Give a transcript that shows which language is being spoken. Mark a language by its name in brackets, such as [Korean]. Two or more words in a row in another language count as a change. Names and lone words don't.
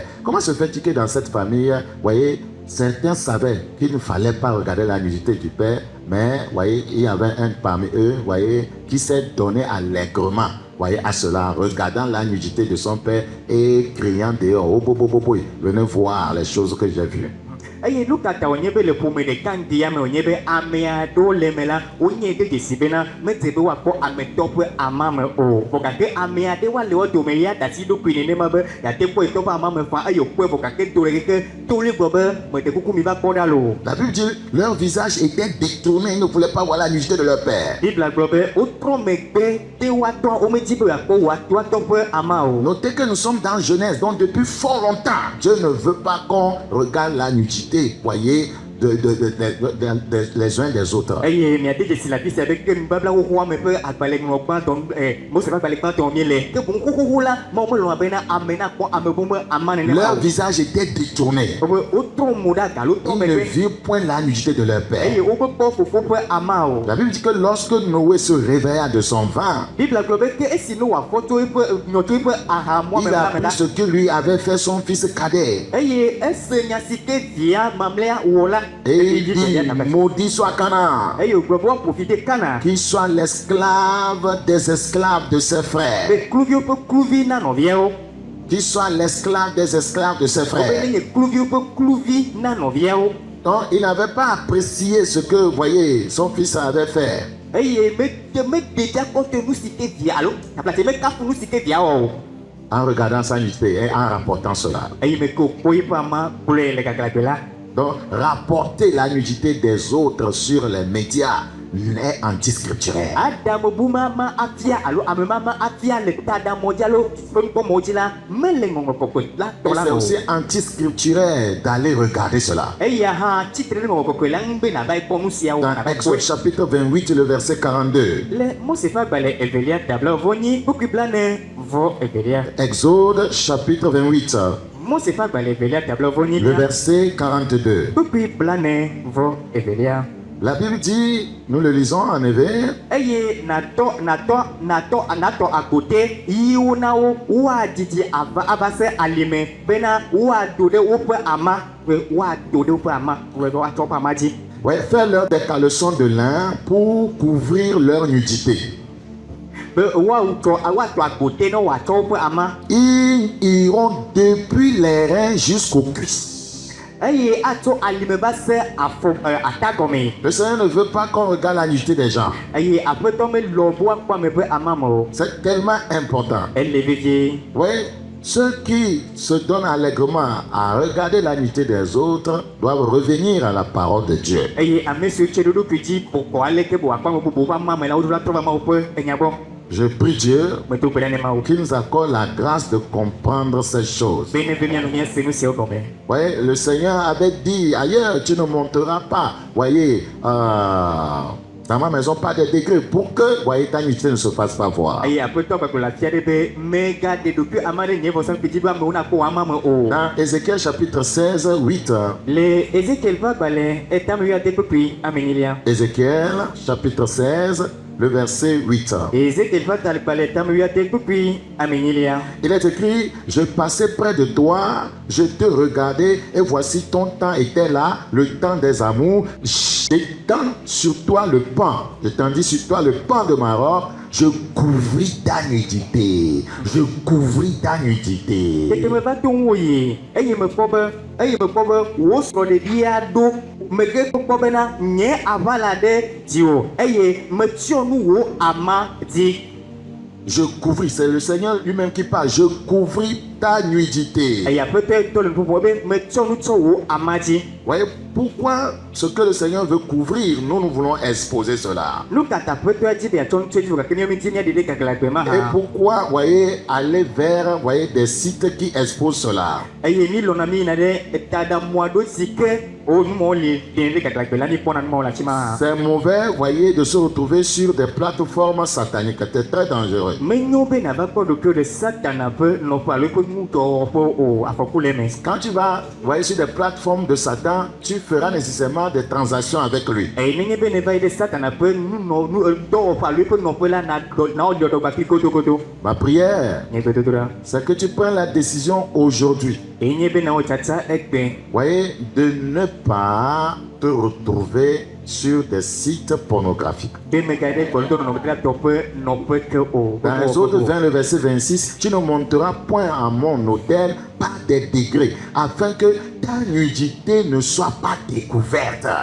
[French] Comment se fait-il que dans cette famille, voyez, certains savaient qu'il ne fallait pas regarder la nudité du père, mais voyez, il y avait un parmi eux, voyez, qui s'est donné allègrement, voyez, à cela, regardant la nudité de son père et criant dehors, oh, venez voir les choses que j'ai vues. [Ewe] eye nu kata wonye be le ƒome ɖeka ŋdia me wonye be ame aɖewo le me la wonye ɖe dzesi bena mede be woakpɔ ametɔ ƒe ama me o vɔ gake ame aɖewo le wo dome ya da asi ɖokui nenema be yate kpɔ etɔ ƒe ama me fã eye wòkpɔe vɔ gake do le keke to le gbɔ be mede kuku mi va kpɔ ɖa lo. [French] La Bible dit leur visage était détourné, ils ne voulaient pas voir la nudité de leur père. [Ewe] Bibla gblɔ be wotrɔ megbe de woatɔ womedi be yeakpɔ woatɔ ƒe ama o. [French] Notez que nous sommes dans Genèse, donc depuis fort longtemps, Dieu ne veut pas qu'on regarde la nudité, voyez, les uns des autres. [Ewe] Eye miade dzesi la fisia be ke nubabla xoxo ame ƒe agbalẽŋlɔ gbãtɔ Mose ƒe agbalẽ gbãtɔ miele ke boŋ xoxoxo la Mawu melɔ̃a bena ame nakpɔ ame boŋ be ama nenema. [French] Leur visage était détourné. [Ewe] Wotrɔ mo ɖe aga lo trɔ [French] Ils ne [Ewe] megbe [French] virent point la nudité de leur père. [Ewe] eye womekpɔ fofo ƒe ama o. [French] La Bible dit que lorsque Noé se réveilla de son vin, [Ewe] Bibla gblɔ be ke esi Noa fɔ tso eƒe nyɔtso eƒe ahamɔ me [French] il a [Ewe] la me [French] appris [Ewe] la [French] ce que lui avait fait son fils cadet. [Ewe] eye ese nya si ke via mamlɛa wɔ la [French] Et il dit, maudit soit Canaan, [Ewe] eye wògblɔ be woaprofite Kana [French] qu'il soit l'esclave des esclaves de ses frères. [Ewe] be kluviwo ƒe kluvi na nɔviawo. [French] Qu'il soit l'esclave des esclaves de ses [Ewe] Wobe [French] frères. [Ewe] nenye kluviwo ƒe kluvi na nɔviawo. [French] Donc, il n'avait pas apprécié ce que, vous voyez, son fils avait fait. [Ewe] Eye mededza kɔtɔ nu si ke via alo aplate mekafu nu si ke via wɔ o. [French] En regardant sa nudité et en rapportant cela. [Ewe] Eye me ke wòkpɔ yiƒe ama kplɔe le gaglãgbe la. [French] Donc, rapporter la nudité des autres sur les médias est antiscripturel. [Ewe] Adamebu ma afia alo ame ma afia le tadamɔdzi alo fenukpɔmɔdzi la mele ŋɔŋlɔ kɔkɔe la [French] Et [Ewe] tɔ la [French] c'est [Ewe] o. [French] aussi antiscripturel d'aller regarder cela. [Ewe] Eya hã tsitre ɖe ŋɔŋlɔ kɔkɔe la ŋu be nava kpɔ nu siawo [French] Dans [Ewe] nava [French] Exode [Ewe] kpɔe. [French] chapitre 28, le verset 42. [Ewe] Le Mose ƒe agbalẽ evelia tabla vɔnyi kpukui blane vɔ evelia. [French] Exode chapitre 28, [Ewe] Mose ƒe agbalẽ evelia tabla vɔnyi [French] le verset 42. [Ewe] kpukui blane vɔ evelia. [French] La Bible dit, nous le lisons en effet, [Ewe] Eye natɔ agote yiwo na wo woadidi ava se alime bena woado ɖe woƒe ama be woado ɖe woƒe ama be woatsɔ woƒe ama dzi. [French] ouais, faire-leur des caleçons de lin pour couvrir leur nudité. [Ewe] Be woatɔ agote ne woatsɔ woƒe ama. [French] Ils iront depuis les reins jusqu'aux cuisses. [Ewe] Eye atso alime va se afɔ atagɔme. [French] Le Seigneur ne veut pas qu'on regarde la nudité des gens. [Ewe] Eye aƒetɔ melɔ be woakpɔ ame ƒe ama me o. [French] C'est tellement important. [Ewe] Ele vevie. [French] Oui, ceux qui se donnent allègrement à regarder la nudité des autres doivent revenir à la parole de Dieu. [Ewe] Eye ame siwo tse ɖo ɖokui dzi bɔbɔ aleke be wòakpɔ ame bubuwo ƒe ama me la woɖo la trɔ va Mawu ƒe enya gbɔ. [French] Je prie Dieu [Ewe] Medo gbe ɖa ne Mawu. [French] qu'il nous accorde la grâce de comprendre ces choses. [Ewe] Be ne ve mianɔ míase nu siawo gɔme. [French] Oui, le Seigneur avait dit ailleurs, tu ne monteras pas, voyez, dans ma maison, pas de degrés pour que, voyez, ta nudité ne se fasse pas voir. [Ewe] Eye aƒetɔ gbagblɔ le afia ɖe be megaɖe ɖokui ama ɖe nye vɔsamlekpui dzi be amewo nakpɔ wò ama me o. [French] Dans Ézéchiel chapitre 16, 8, [Ewe] Le Ezekiel ƒe agbalẽ etame wuiade kpekpe amenyilia. [French] Ézéchiel chapitre 16, le verset 8. [Ewe] Ezekiel ƒe agbalẽ etame wuiade kpekpe amenyilia. [French] Il est écrit, je passais près de toi, je te regardais, et voici ton temps était là, le temps des amours. J'étends sur toi le pan, je tendis sur toi le pan de ma robe, je couvris ta nudité, je couvris ta nudité. [Ewe] Tete me va to ŋu yi eye mekpɔ be wò srɔ̃ɖeɖia ɖo mege kpɔkpɔ bena nye aʋala ɖe dziwò eye metsyɔ nu wò ama dzi. [French] Je couvris, c'est le Seigneur lui-même qui parle, je couvris ta nudité. [Ewe] Eye aƒetɔ tɔ le nuƒoƒo be metsyɔ nu tsɔ wò ama dzi. [French] Voyez pourquoi ce que le Seigneur veut couvrir, nous voulons exposer cela. [Ewe] Nu ka ta aƒetɔa dzi be yeatsɔ nu tsɔ dzi gake míawo míedi míaɖe ɖe gaglãgbe ma [French] Et [Ewe] hã. [French] pourquoi, voyez, aller vers, voyez, des sites qui exposent cela. [Ewe] Eye mi lɔna mi yina ɖe tadamu aɖewo si ke wo numɔwo li ɖe ɖe gaglãgbe la mi kpɔna numɔwo le afi ma hã. [French] C'est mauvais, voyez, de se retrouver sur des plateformes sataniques. C'est très dangereux. [Ewe] Menyo be nava kpɔ ɖokuiwo ɖe Satana ƒe nɔƒe alo eƒe nudɔwɔƒe o afɔku le eme. [French] Quand tu vas, voyez, sur des plateformes de Satan, tu feras nécessairement des transactions avec lui. [Ewe] Eye nenye be ne va yi ɖe Satana ƒe dɔwɔƒe alo eƒe nɔƒe la na wɔ dzɔɖɔgba kpli godogodo. [French] Ma prière, [Ewe] Nye gbedodoɖa. [French] c'est que tu prennes la décision aujourd'hui, [Ewe] Eye nye be na wò tsatsa egbe [French] voyez, de ne pas te retrouver sur des sites pornographiques. Dans Dans Exode 20, le verset 26, tu ne monteras point à mon autel par des degrés, afin que ta nudité ne soit pas découverte.